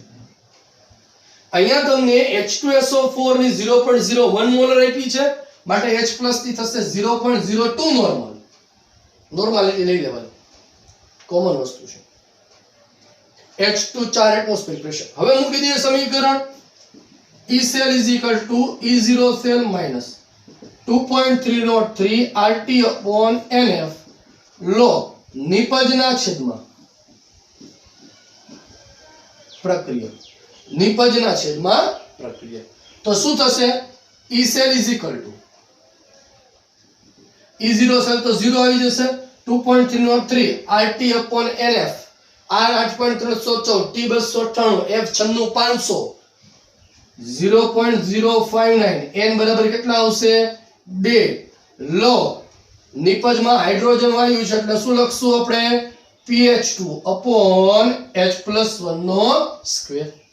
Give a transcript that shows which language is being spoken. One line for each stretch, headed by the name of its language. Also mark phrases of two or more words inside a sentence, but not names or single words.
Gujarati: અહીંયા તમને H2SO4 ની 0.01 મોલર આપી છે, માટે H+ ની થશે 0.02 નોર્મલ. નોર્માલિટી લઈ લેવાની, કોમન વસ્તુ છે.
English: H2 4 atmosphere pressure.
Gujarati: હવે મૂકી દઈએ સમીકરણ
English: E cell is equal to E0 cell minus 2.303 RT upon NF log
Gujarati: નિપજના છેદમાં પ્રક્રિયા. નિપજના છેદમાં પ્રક્રિયા. તો શું થશે?
English: E cell is equal to E0 cell
Gujarati: તો 0 આવી જશે,
English: 2.303 RT upon NF,
Gujarati: R 8.314, T 298, F 96500, 0.059, N બરાબર કેટલા આવશે 2 log નિપજમાં હાઇડ્રોજન વાયુ છે એટલે શું લખશું આપણે
English: pH2 upon H+1
Gujarati: નો સ્ક્વેર.